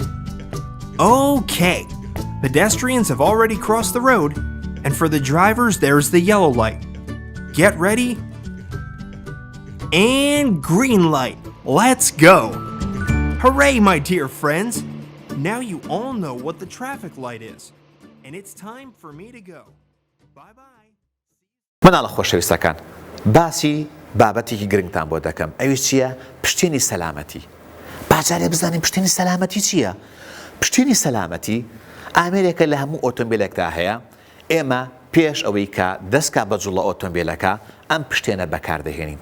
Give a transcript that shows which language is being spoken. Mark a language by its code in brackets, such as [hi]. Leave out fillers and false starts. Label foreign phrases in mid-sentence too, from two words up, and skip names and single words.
[en] Okay, pedestrians have already crossed the road, and for the drivers there's the yellow light. Get ready, and green light. Let's go! Hooray, my dear friends! Now you all know what the traffic light is, and it's time for me to go. Bye-bye. [ckb] مناڵە خۆشەویستەکان باسی بابەتێکی گرنگتان بۆ دەکەم ئەویش چییە؟ پشتێنی سەلامەتی. باجارێ بزانین پشتێنی سەلامەتی چییە؟ پشتێنی سەلامەتی ئامێرێکە لە هەموو ئۆتۆمبیلێکدا هەیە. ئێمە پێش ئەوەی کە دەستکا بە جوڵە ئۆتۆمبیلەکە ئەم پشتێنە بەکاردەهێنین.